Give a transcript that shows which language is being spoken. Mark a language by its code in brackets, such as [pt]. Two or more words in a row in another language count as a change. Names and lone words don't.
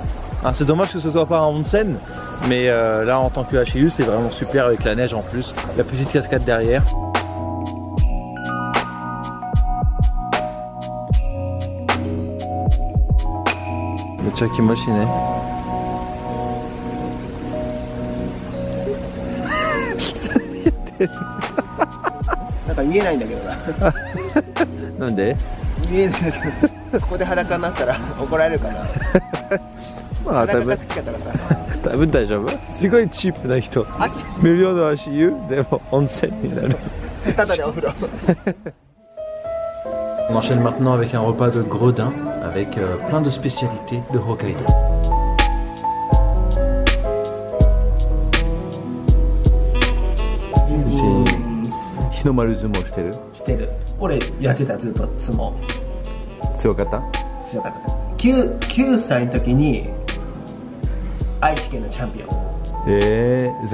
[fr] Hein, c'est dommage que ce soit pas un onsen, mais là, en tant que HIU, c'est vraiment super avec la neige en plus, la petite cascade derrière. Le Chakimoshi, né. [ja] なんか見えないんだけどな。なんで？見えないんだけど、ここで裸になったら怒られるかな。まあ裸が好きだからさ。多分大丈夫。すごいチープな人。無料の足湯でも温泉になる。ただでお風呂。 [fr] On enchaîne maintenant avec un repas de Gredin avec plein de spécialités de Hokkaido. [ja] Hinomaru相撲してる？してる。俺やってた、ずっと相撲。強かった？強かった。9歳の時に愛知県のチャンピオン。